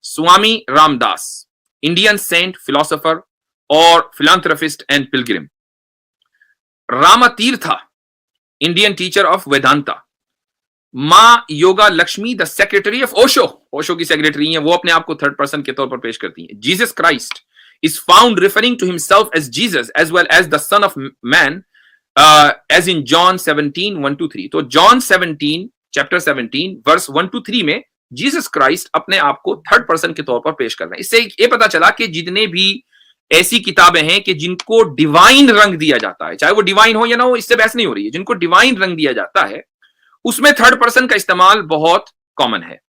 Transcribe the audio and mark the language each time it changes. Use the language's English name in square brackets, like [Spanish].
[English] Swami Ram Das, Indian saint, philosopher اور philanthropist and pilgrim. Rama Tirtha, Indian teacher of Vedanta. [Urdu] ماں یوگا لکشمی، [English] the secretary of Osho [Urdu] کی secretary ہیں، وہ اپنے آپ کو تھرڈ پرسن کے طور پر پیش کرتی ہیں. [English] Jesus Christ is found referring to himself as Jesus as well as the Son of Man, as in John 17:1-3. [Urdu] تو John 17 chapter 17 verse 1-3 میں جیسس کرائسٹ اپنے آپ کو تھرڈ پرسن کے طور پر پیش کر رہے ہیں. اس سے یہ پتا چلا کہ جتنے بھی ایسی کتابیں ہیں کہ جن کو ڈیوائن رنگ دیا جاتا ہے، چاہے وہ ڈیوائن ہو یا نہ ہو، اس سے بحث نہیں ہو رہی ہے، جن کو ڈیوائن رنگ دیا جاتا ہے اس میں تھرڈ پرسن کا استعمال بہت کامن ہے.